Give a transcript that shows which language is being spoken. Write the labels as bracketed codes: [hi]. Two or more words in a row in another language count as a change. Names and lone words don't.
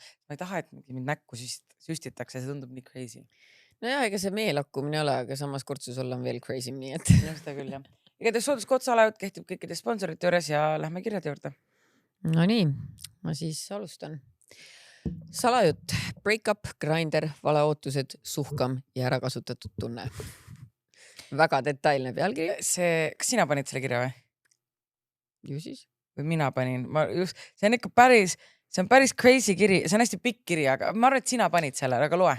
[et] Ma ei taha, et mind näkku süstitakse, see tundub nii crazy. Nojah, ega see meelakkumine ole, aga samas kurtsus olla on veel crazy, nii et. No seda küll jah. Igatahes sooduskotsalaud kehtib kõikide sponsorite juures ja lähme kirjade juurde. No nii, ma siis alustan. Salajutt, [en] break-up, grinder, [et] valeootused, suhkam ja ärakasutatud tunne. Väga detailne pealkiri. Kas sina panid selle kirja või? Ju siis. Või mina panin? See on ikka päris crazy kiri. See on hästi pikk kiri, aga ma arvan, et sina panid selle, aga loe.